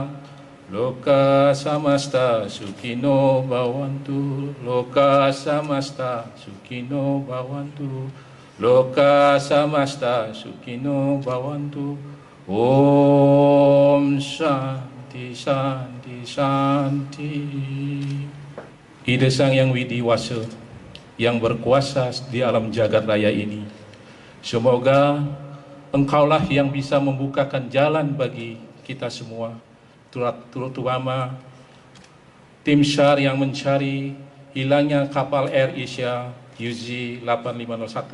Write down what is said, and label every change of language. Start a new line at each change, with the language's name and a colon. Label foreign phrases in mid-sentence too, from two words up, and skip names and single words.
Sanskrit: लोकाः समस्ताः सुखिनो भवन्तु लोकाः समस्ताः सुखिनो भवन्तु लोकाः समस्ताः सुखिनो भवन्तु. ॐ शान्तिः शान्तिः शान्तिः.
Indonesian: Ide Sang Yang Widiwasa, yang berkuasa di alam jagat raya ini, semoga Engkaulah yang bisa membukakan jalan bagi kita semua, terutama tim SAR yang mencari hilangnya kapal Air Asia UZ 8501.